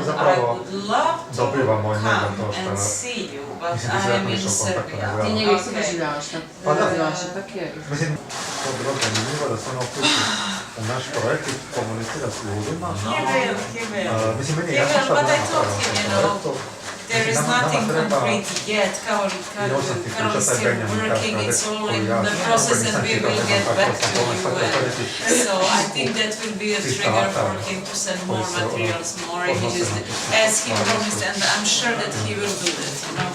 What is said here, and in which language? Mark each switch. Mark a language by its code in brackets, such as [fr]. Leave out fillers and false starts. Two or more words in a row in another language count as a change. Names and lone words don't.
[hr] Zapravo dobivamo i njega to što Ti njega isto doživljavaš, tako je. Mislim, to je bilo zanimljivo da se ono uključi u naš projekt i komunicira s ljudima. Mislim, meni je jasno šta bi napravio. [en] There is nothing concrete yet. Carol is still working, it's all in the process and we will get back to you. So I think that will be a trigger for him to send more materials, more images, as he promised, and I'm sure that he will do that, you know.